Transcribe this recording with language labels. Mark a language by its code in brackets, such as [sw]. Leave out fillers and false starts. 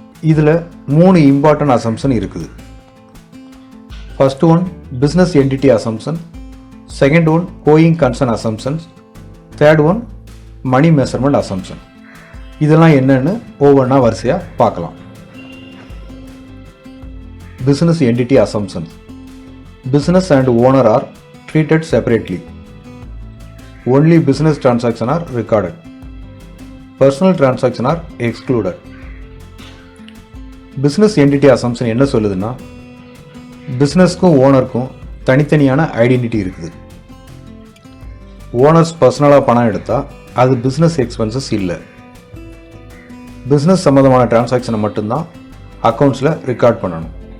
[ta] இதில் 3 important assumption இருக்குது. First one business entity assumption, second one going concern assumptions, third one மணி measurement assumption. இதெல்லாம் என்னன்னு ஒவ்வொன்றா வரிசையாக பார்க்கலாம். Business entity assumption. [en] Business and owner are treated separately. Only business transactions are recorded. Personal transactions are excluded. [ta] Business entity assumption என்ன சொல்லுதுன்னா, பிஸ்னஸ்க்கும் ஓனருக்கும் தனித்தனியான identity இருக்குது. Owners பர்சனலாக பணம் எடுத்தால் அது பிஸ்னஸ் எக்ஸ்பென்சஸ் இல்லை. பிஸ்னஸ் சம்மந்தமான டிரான்சாக்ஷனை மட்டும்தான் அக்கௌண்ட்ஸில் ரெக்கார்ட் பண்ணணும்.